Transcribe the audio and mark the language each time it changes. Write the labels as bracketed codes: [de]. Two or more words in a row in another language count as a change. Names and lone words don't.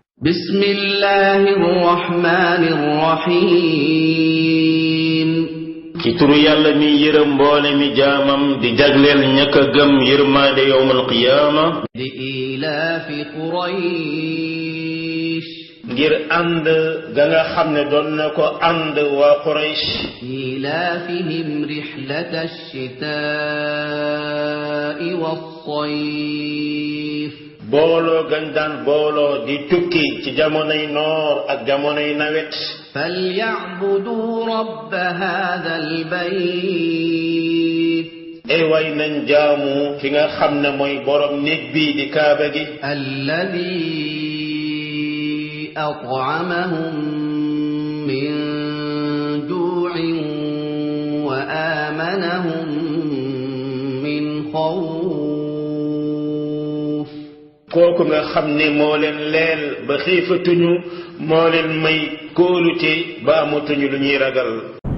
[ar] بسم الله الرحمن الرحيم [wo] ci turu yàlla mi yërëm mboole mi jaamam di jagleel ñàkk a gëm yërmaande [ar] يوم القيامة لإيلاف قريش [wo] ngir ànd ga nga xam ne doon na ko ànd waa Quraysh [ar] إيلافهم رحلة الشتاء والصيف [wo] booloo gañ daan booloo di tukki ci jamonoy noor ak jamonoy nawet [ar] فليعبدوا رب هذا البيت [wo] ay way nañ jaamu ki nga xam ne mooy borom néeg bi di kaaba gi [ar] الذي أطعمهم من جوع وآمنهم من خوف [wo] kooku nga xam ne moo leen leel ba xiifatuñu moo leen may kóolute ba amatuñu lu ñuy ragal